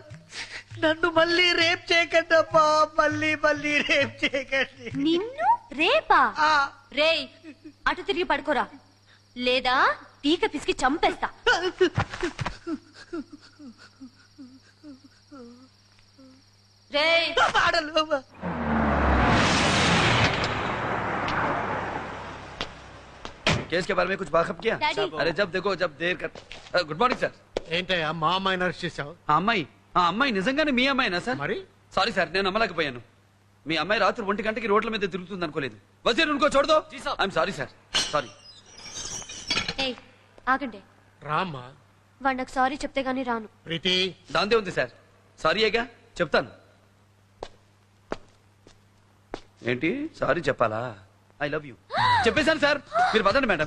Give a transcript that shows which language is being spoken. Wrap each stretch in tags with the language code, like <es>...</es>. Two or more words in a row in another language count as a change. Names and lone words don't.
<te>నన్ను మళ్ళీ రేప్ చేయకండి అమ్మా. మళ్ళీ మళ్ళీ రేప్ చేయకండి. నిన్ను రేపా? రేయ్ అటు తిరిగి పడుకోరా, లేదా పీక పిసికి చంపేస్తా. రేయ్</te> <hi>केस के बारे में कुछ वाकफ किया?</hi> <en>Daddy.</en> <hi>अरे जब देखो जब देर कर.</hi> <en>good morning sir.</en> <te>ఏంటయ్యా మా అమ్మాయిని అరెస్ట్ చేశావు? ఆ అమ్మాయి నిజంగానే మీ అమ్మాయినా సార్? మరి సారీ సార్, నేను నమ్మలేకపోయాను. మీ అమ్మాయి రాత్రి 1 గంటకి రోడ్ల మీద తిరుగుతుంది అనుకోలేదు.</te> <hi>వజీర్ ఉनको छोड़ दो.</hi> <en>I'm sorry sir, sorry.</en> <te>ఏయ్ ఆగండి. రామ్మా. వాడు నాకు సారీ చెప్తే గానీ రాను. ప్రీతి దాందే ఉంది సార్. సారీయేగా, చెప్తాను. ఏంటి సారీ చెప్పాలా?</te> <en>I love you</en> <te>చెప్పేశాను సార్. మీరు పదండి మేడం.</te>